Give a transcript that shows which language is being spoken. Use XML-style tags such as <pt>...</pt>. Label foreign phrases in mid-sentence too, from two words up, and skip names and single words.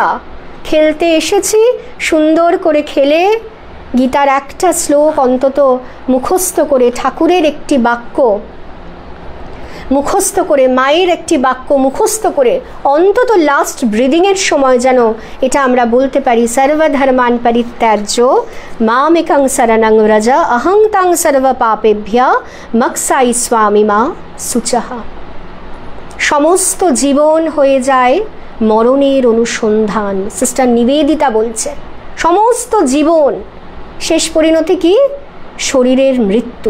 <bn>খেলতে এসেছি, সুন্দর করে খেলে গীতার একটা শ্লোক অন্তত মুখস্থ করে ঠাকুরের একটি বাক্য মুখস্থ করে, মায়ের একটি বাক্য মুখস্থ করে অন্তত</bn> <en>last breathing</en> <bn>সময় যেন এটা আমরা বলতে পারি,</bn> <sa>সর্বধর্মান পরিত্যাজ্য মামেকং শরণং ব্রজ অহং তাং সর্ব পাপেভ্য মক্সাই স্বামী মা শুচঃ।</sa> <bn>সমস্ত জীবন হয়ে যায় মরণের অনুসন্ধান। সিস্টার নিবেদিতা বলছে সমস্ত জীবন শেষ পরিণতি কি? শরীরের মৃত্যু।</bn>